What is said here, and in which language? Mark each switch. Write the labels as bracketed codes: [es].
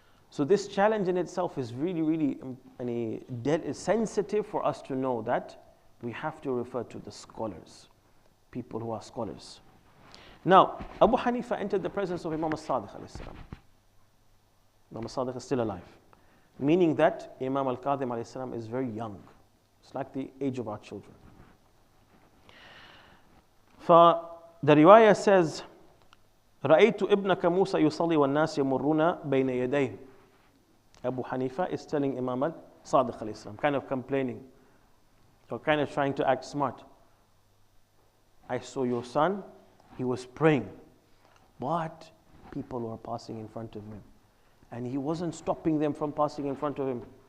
[en] So this challenge in itself is really, really sensitive for us to know that we have to refer to the scholars, people who are scholars. Now, Abu Hanifa entered the presence of Imam al-Sadiq alayhi salam. Imam al-Sadiq is still alive, meaning that Imam al-Kadhim alayhi salam is very young. It's like the age of our children. The riwayah says, [ar] رأيت ابنك موسى يصلي والناس يمرون بين يديه. [en] Abu Hanifa is telling Imam al-Sadiq alayhi salam, kind of complaining, or kind of trying to act smart. I saw your son, he was praying, but people were passing in front of him, and he wasn't stopping them from passing in front of him.